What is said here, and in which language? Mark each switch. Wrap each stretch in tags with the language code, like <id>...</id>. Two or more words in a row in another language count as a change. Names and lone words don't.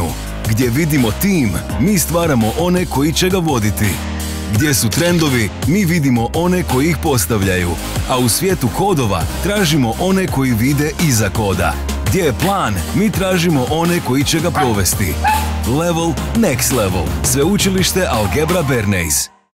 <hr>Gdje vidimo tim, mi stvaramo one koji će ga voditi. Gdje su trendovi, mi vidimo one koji ih postavljaju. A u svijetu kodova tražimo one koji vide iza koda. Gdje je plan, mi tražimo one koji će ga provesti.</hr> <en>Level, next level.</en> <hr>Sveučilište Algebra Bernays.</hr>